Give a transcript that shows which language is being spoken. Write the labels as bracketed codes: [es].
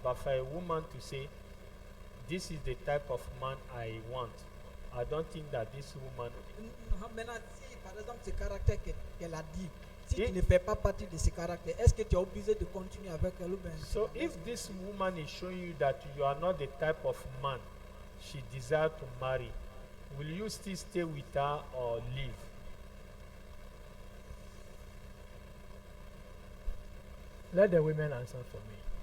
[en] But for a woman to say, this is the type of man I want, I don't think that this woman. [fr] Maintenant, si par exemple ce caractère qu'elle a dit, si Et- tu ne fais pas partie de ce caractère, est-ce que tu es obligé de continuer avec elle ou bien [en] So if this woman is showing you that you are not the type of man she desires to marry, will you still stay with her or leave? Let the women answer for me.